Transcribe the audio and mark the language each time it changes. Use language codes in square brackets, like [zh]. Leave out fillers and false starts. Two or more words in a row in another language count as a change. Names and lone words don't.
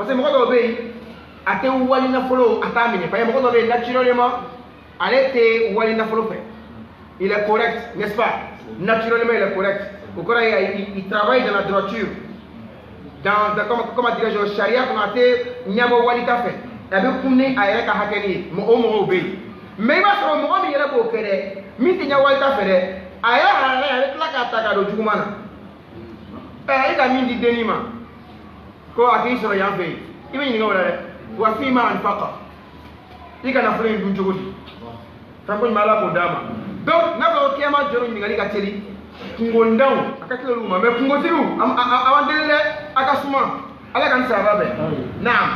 [fr] parce que [bm] mɔgɔ dɔw bɛ yen a tɛ wali nafolo a t'a minɛ [fr] parce que [bm] mɔgɔ dɔw bɛ yen naturellement ale tɛ wali nafolo fɛ [fr] il est correct n'est-ce pas naturellement il est correct [bm] o kɔrɔ ye [fr] il travaille dans la droiture comment dirais-je [bm] charia kɔnɔ a tɛ ɲɛbɔ wali ta fɛ a bɛ kun ni a yɛrɛ ka hakɛ ye o mɔgɔw bɛ yen mais i b'a sɔrɔ mɔgɔ min yɛrɛ b'o kɛ dɛ min tɛ ɲɛ wali ta fɛ dɛ a yɛrɛ halala a bɛ tila k'a ta k'a don juguman na i ka min di denni ma ko a k'i sɔrɔ yan fɛ yen i bɛ ɲininka o la dɛ wa f'i ma anfaqa i ka nafolo in dun cogo di fɛn ko ɲuman ala k'o d'a ma donc n'a fɔra ko kiyama jɔrɔ ɲininkali ka teli kungondanw a ka teli olu ma mais kungotigiw a b'an deli dɛ a ka suma ala ka n sara bɛɛ naam